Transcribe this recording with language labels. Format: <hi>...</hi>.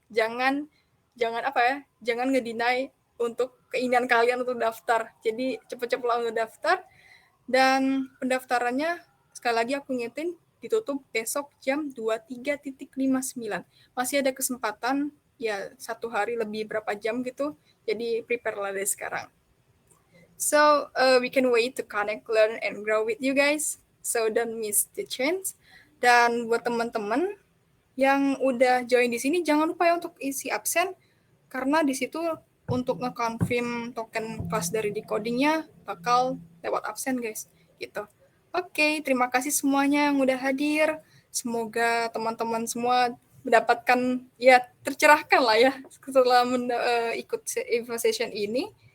<id>Jangan ngedeny untuk keinginan kalian untuk daftar. Jadi cepet-cepet untuk daftar. Dan pendaftarannya, sekali lagi aku ngingetin, ditutup besok jam 23.59. Masih ada kesempatan, ya 1 hari lebih berapa jam gitu. Jadi prepare lah dari sekarang.</id> <en>So we can wait to connect, learn, and grow with you guys. So don't miss the chance.</en> <id>Dan buat teman-teman yang udah join di sini, jangan lupa ya untuk isi absen, karena di situ untuk nge-confirm token kelas dari decodingnya bakal lewat absen guys, gitu. Oke, terima kasih semuanya yang udah hadir. Semoga teman-teman semua mendapatkan, ya tercerahkan lah ya setelah ikut info session ini.</id>